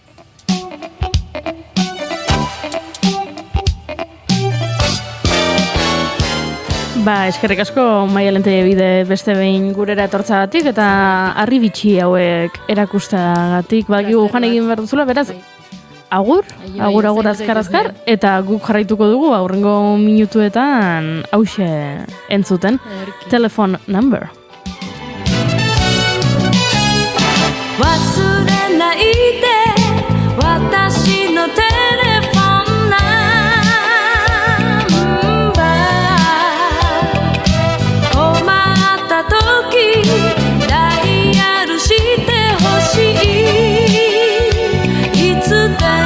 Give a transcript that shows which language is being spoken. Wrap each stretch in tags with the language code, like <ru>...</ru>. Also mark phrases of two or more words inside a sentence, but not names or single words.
<eu>Eskerrik asko Maialen Telebide beste behin gurera etortzagatik eta harri bitxi hauek erakustagatik. Badakigu jan egin behar duzula, beraz, agur azkar, eta guk jarraituko dugu aurrengo minutuetan hause entzuten.</eu> <en>Telefon number.</en> <ja>忘れないで私のテレフォンナンバー困った時ダイヤルしてほしいいつ</ja>